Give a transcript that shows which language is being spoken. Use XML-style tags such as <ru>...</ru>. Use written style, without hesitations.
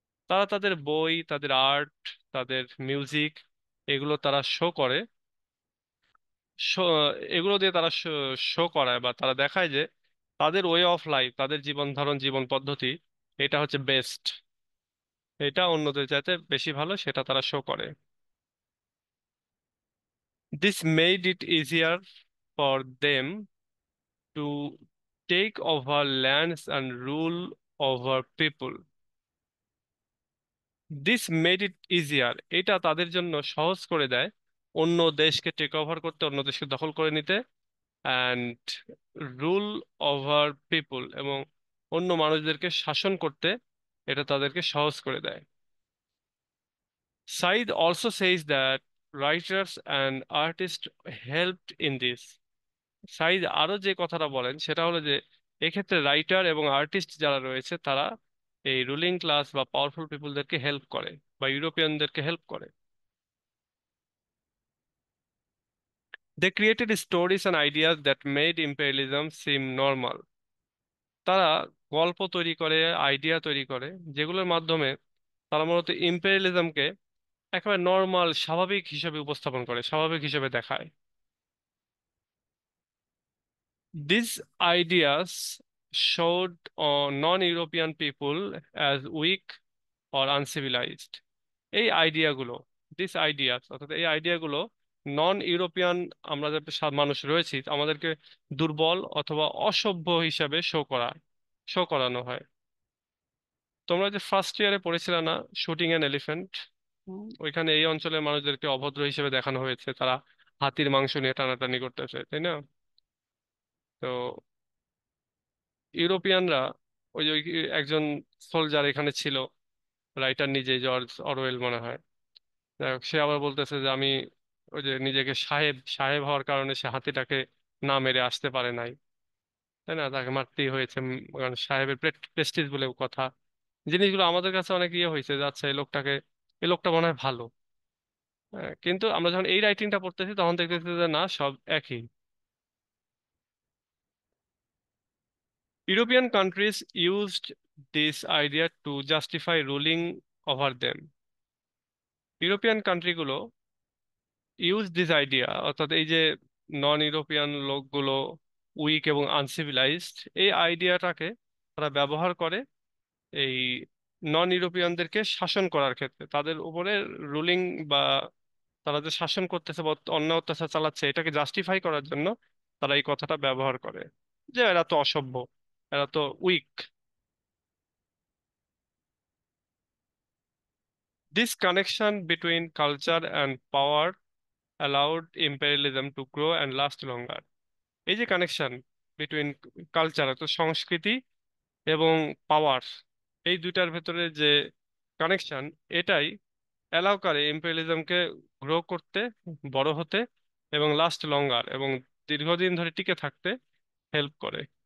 <bn>তারা তাদের বই, তাদের আর্ট, তাদের মিউজিক, এগুলো তারা শো করে, শো এগুলো দিয়ে তারা শো করায় বা তারা দেখায় যে তাদের ওয়ে অফ লাইফ, তাদের জীবন ধারণ, জীবন পদ্ধতি, এটা হচ্ছে বেস্ট, এটা অন্যদের চাইতে বেশি ভালো, সেটা তারা শো করে।</bn> <en>This made it easier for them to take over lands and rule over people. This made it easier,</en> <bn>এটা তাদের জন্য সহজ করে দেয় অন্য দেশকে টেক ওভার করতে, অন্য দেশকে দখল করে নিতে,</bn> <en>and rule over people,</en> <bn>এবং অন্য মানুষদেরকে শাসন করতে এটা তাদেরকে সহজ করে দেয়।</bn> <en>Said also says that writers and artists helped in this.</en> <bn>Saeed আরো যে কথাটা বলেন সেটা হলো যে এক্ষেত্রে রাইটার এবং আর্টিস্ট যারা রয়েছে তারা এই রুলিং ক্লাস বা পাওয়ারফুল পিপলদেরকে হেল্প করে বা ইউরোপিয়ানদেরকে হেল্প করে।</bn> <en>They created stories and ideas that made imperialism seem normal.</en> <bn>তারা গল্প তৈরি করে, আইডিয়া তৈরি করে, যেগুলোর মাধ্যমে তারা মূলত ইম্পেরিয়ালিজমকে একেবারে নর্মাল, স্বাভাবিক হিসেবে উপস্থাপন করে, স্বাভাবিক হিসেবে দেখায়।</bn> <en>These ideas showed non-European people as weak or uncivilized.</en> <bn>এই আইডিয়াগুলো,</bn> <en>this ideas,</en> <bn>অর্থাৎ এই আইডিয়াগুলো নন ইউরোপিয়ান আমরা যে মানুষ রয়েছি আমাদেরকে দুর্বল অথবা অসভ্য হিসাবে শো করানো হয়। তোমরা যে ফার্স্ট ইয়ারে পড়েছিলে না, শুটিং অ্যান এলিফ্যান্ট, ওইখানে এই অঞ্চলের মানুষদেরকে অভদ্র হিসেবে দেখানো হয়েছে, তারা হাতির মাংস নিয়ে টানাটানি করতেছে, তাই না? তো ইউরোপিয়ানরা, ওই যে একজন সোলজার এখানে ছিল, রাইটার নিজে, জর্জ অরওয়েল মনে হয়, যাই হোক, সে আবার বলতেছে যে আমি ওই যে নিজেকে সাহেব সাহেব হওয়ার কারণে সে হাতিটাকে না মেরে আসতে পারে নাই, তাই না, তাকে মারতেই হয়েছে, কারণ সাহেবের প্রেস্টিজ বলে কথা। জিনিসগুলো আমাদের কাছে অনেক ইয়ে হয়েছে যে আচ্ছা, এই লোকটা মনে হয় ভালো। কিন্তু আমরা যখন এই রাইটিংটা পড়তেছি তখন দেখতেছি যে না, সব একই।</bn> <en>European countries used this idea to justify ruling over them.</en> <bn>European কান্ট্রিগুলো</bn> <en>use this idea,</en> <bn>অর্থাৎ এই যে নন ইউরোপিয়ান লোকগুলো উইক এবং আনসিভিলাইজড, এই আইডিয়াটাকে তারা ব্যবহার করে এই নন ইউরোপিয়ানদেরকে শাসন করার ক্ষেত্রে, তাদের উপরে রুলিং বা তারা যে শাসন করতেছে বা অন্যায় অত্যাচার চালাচ্ছে এটাকে জাস্টিফাই করার জন্য তারা এই কথাটা ব্যবহার করে যে এরা তো অসভ্য, এরা তো week.</bn> <en>This connection between culture and power allowed imperialism to grow and last longer.</en> <bn>এই যে</bn> <en>connection between culture,</en> <bn>অর্থাৎ সংস্কৃতি, এবং পাওয়ার, এই দুইটার ভেতরে যে কানেকশন, এটাই অ্যালাউ করে ইম্পেরিয়ালিজমকে গ্রো করতে, বড় হতে, এবং</bn> <en>last longer,</en> <bn>এবং দীর্ঘদিন ধরে টিকে থাকতে হেল্প করে।</bn>